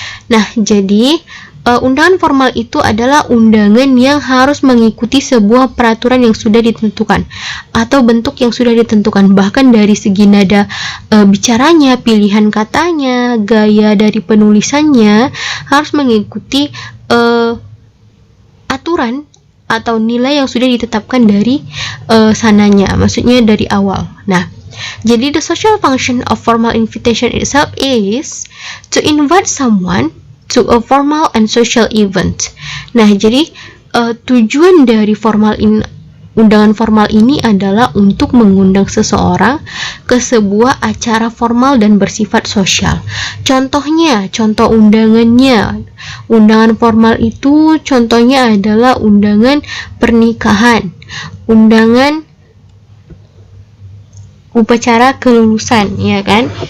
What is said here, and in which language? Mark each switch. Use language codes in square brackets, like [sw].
[id] Nah, jadi undangan formal itu adalah undangan yang harus mengikuti sebuah peraturan yang sudah ditentukan atau bentuk yang sudah ditentukan, bahkan dari segi nada bicaranya, pilihan katanya, gaya dari penulisannya harus mengikuti aturan atau nilai yang sudah ditetapkan dari sananya, maksudnya dari awal. [en] Nah, jadi the social function of formal invitation itself is to invite someone to a formal and social event. [id] Nah, jadi tujuan dari undangan formal ini adalah untuk mengundang seseorang ke sebuah acara formal dan bersifat sosial. Contohnya, contoh undangannya, undangan formal itu contohnya adalah undangan pernikahan, undangan upacara kelulusan, ya kan?